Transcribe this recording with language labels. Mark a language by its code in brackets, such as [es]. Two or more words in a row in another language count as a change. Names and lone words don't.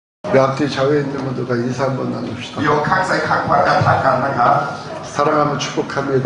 [ko] 우리 앞뒤 좌우에 있는 분들과 인사 한번 나눕시다. [th] โยกข้างใส่ข้างขวากันทักกันนะครับ [ko] 사랑하며 축복합니다.